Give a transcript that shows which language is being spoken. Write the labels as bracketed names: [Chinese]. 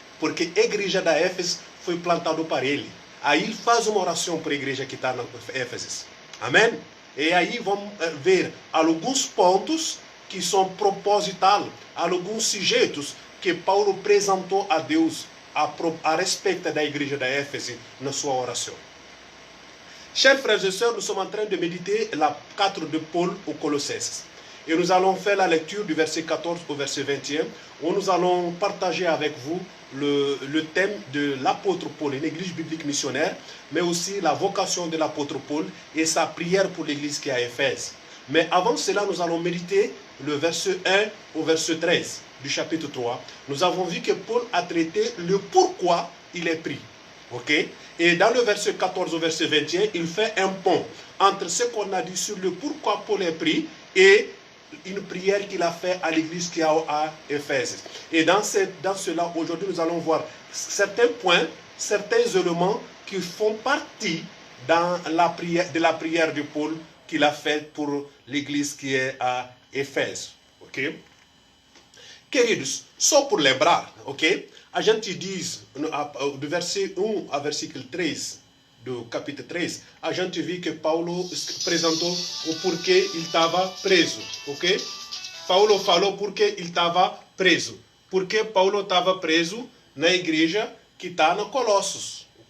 [Portuguese] Porque a igreja da Éfeso foi plantada para ele. Aí ele faz uma oração para a igreja que está na Éfeso. Amém? E aí vamos ver alguns pontos que são propositais, alguns sujeitos que Paulo apresentou a Deus a respeito da igreja da Éfeso na sua oração. [French] Chers frères et sœurs, nous sommes en train de méditer la 4 de Paul aux Colossenses. Et nous allons faire la lecture du verset 14 au verset 21, où nous allons partager avec vous le thème de l'apôtre Paul, une église biblique missionnaire, mais aussi la vocation de l'apôtre Paul et sa prière pour l'église qui est à Éphèse. Mais avant cela, nous allons méditer le verset 1 au verset 13 du chapitre 3. Nous avons vu que Paul a traité le pourquoi il est pris. Ok? Et dans le verset 14 au verset 21, il fait un pont entre ce qu'on a dit sur le pourquoi Paul est pris et une prière qu'il a fait à l'église qui est à Éphèse. Et dans cela, aujourd'hui, nous allons voir certains points, certains éléments qui font partie dans de la prière de Paul qu'il a faite pour l'église qui est à Éphèse. Ok? [Portuguese] Queridos, só por lembrar, ok? A gente diz, do verset 1 ao versículo 3, do capítulo 3, a gente viu que Paulo apresentou o porquê ele estava preso, ok? Paulo falou porque ele estava preso. Porque Paulo estava preso na igreja que está na Colossos.